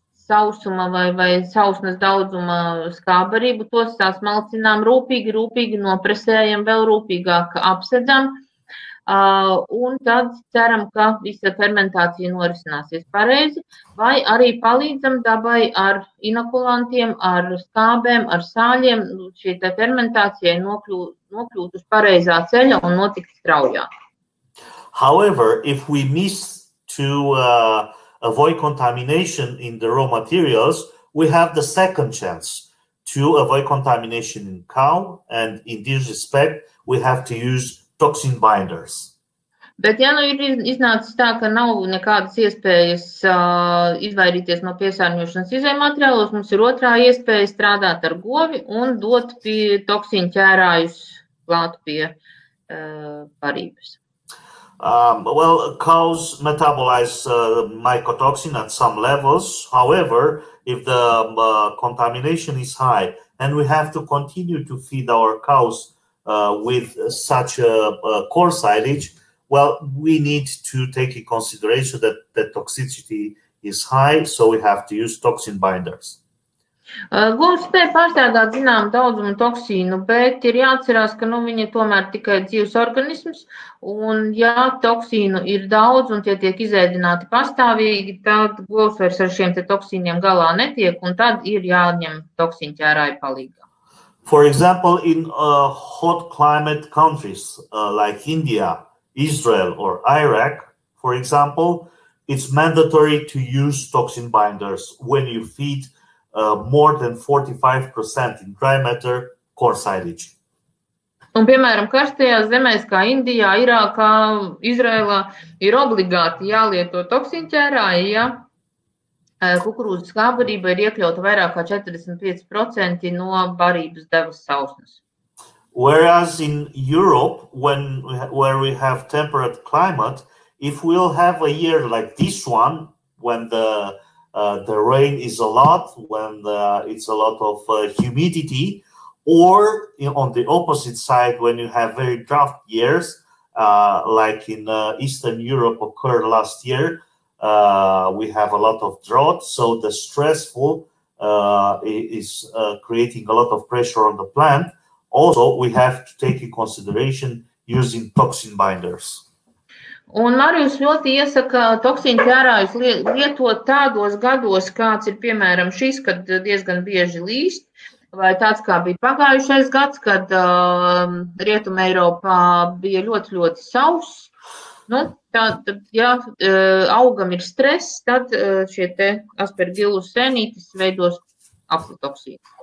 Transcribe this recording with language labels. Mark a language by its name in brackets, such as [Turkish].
[Latvian] sausuma vai sausnes daudzuma skābbarību, tos smalcinām rūpīgi nopresējam, vēl rūpīgāk apsedzam, un tad ceram, ka visa fermentācija norisināsies pareizi, vai arī palīdzam dabai ar inokulantiem, ar skābēm, ar sāļiem, šī fermentācijai nokļūt uz pareizā ceļa un notikt straujāk. [English] However, if we miss to avoid contamination in the raw materials, we have the second chance to avoid contamination in cow, and in this respect, we have to use toxin binders. [Latvian] Bet, ja nu ir iznācis tā, ka nav nekādas iespējas izvairīties no piesārņošanas izejmateriālos, mums ir otrā iespēja strādāt ar govi un dot toksīnu ķērājus klāt pie barības. [English] Well, cows metabolize mycotoxin at some levels. However, if the contamination is high and we have to continue to feed our cows with such a corn silage, well, we need to take in consideration that the toxicity is high, so we have to use toxin binders. [Latvian] Govs spēj pārstrādāt zinām daudzumu toksīnu, bet ir jāatcerās, ka viņi tomēr tikai dzīvs organisms, un ja toksīnu ir daudz un tie tiek izēdināti pastāvīgi, tad govs vairs ar šiem te toksīniem galā netiek, un tad ir jāņem toksīnu ķērāju palīgā. [English] For example, in hot climate countries like India, Israel, or Iraq, for example, it's mandatory to use toxin binders when you feed more than 45% in dry matter corn silage. [Latvian] Un, piemēram, karstajās zemēs kā Indijā, Irākā, Izrēlā ir obligāti jālieto toksīnķērāji, ja kukurūzas skābbarība ir iekļauta vairāk kā 45% no barības devas sausnes. [English] Whereas in Europe, where we have temperate climate, if we'll have a year like this one, when the rain is a lot, when it's a lot of humidity, or on the opposite side, when you have very drought years, like in Eastern Europe occurred last year, we have a lot of drought, so the stressful is creating a lot of pressure on the plant. Also, we have to take in consideration using toxin binders. [Latvian] Un Marijus ļoti iesaka toksīnu ķērājus lietot tādos gados, kāds ir, piemēram, šis, kad diezgan bieži līst, vai tāds, kā bija pagājušais gads, kad Rietuma Eiropā bija ļoti sauss. Nu, tad, ja augam ir stress, tad šie te aspergillus sēnītis veidos aflatoksīnu.